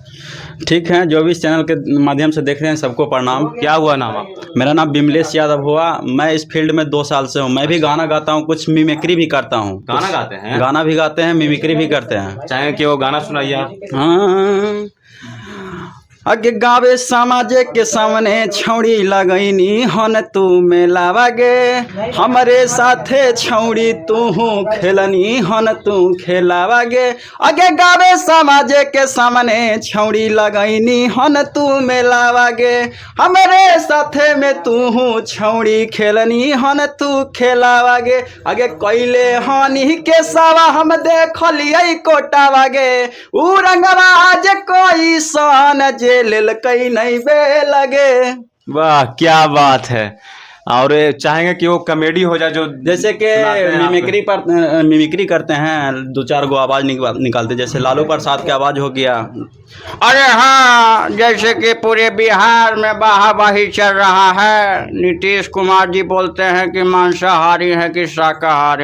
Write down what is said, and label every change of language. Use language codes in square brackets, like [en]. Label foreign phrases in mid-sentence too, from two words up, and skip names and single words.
[hi] ठीक है, जो भी इस चैनल के माध्यम से देख रहे हैं सबको प्रणाम। क्या हुआ नाम आप? मेरा नाम बिमलेश यादव हुआ। मैं इस फील्ड में 2 साल से हूँ। मैं भी गाना गाता हूँ, कुछ मिमिक्री भी करता हूँ। गाना गाते हैं? गाना भी गाते हैं, मिमिक्री भी करते हैं। चाहे कि वो गाना सुनाइए आप। हाँ, [anp] अगे गावे समाजे के सामने छौड़ी लगैनी हन तू मेलावा गे, हमरे साथे छौड़ी तू खेलनी हन तू खेलावा गे। अगे गावे समाजे के सामने छौड़ी लगैनी हन तू मेलावा गे, हमरे साथे में तू छौड़ी खेलनी हन तू खेलावा गे। अगे कैले हनी के सावा हम देखलिए कोटावा गे, उ रंगवा आज कोई सन जे लेल कई नहीं बे लगे। [hi] वाह, क्या बात है। और चाहेंगे कि वो कॉमेडी हो जाए, जो जैसे कि मिमिक्री करते हैं, 2-4 गो आवाज़ निकालते, जैसे लालू प्रसाद की आवाज़ हो गया। अरे हाँ, जैसे कि पूरे बिहार में वाहवाही चल रहा है, नीतीश कुमार जी बोलते हैं कि मांसाहारी है कि शाकाहारी।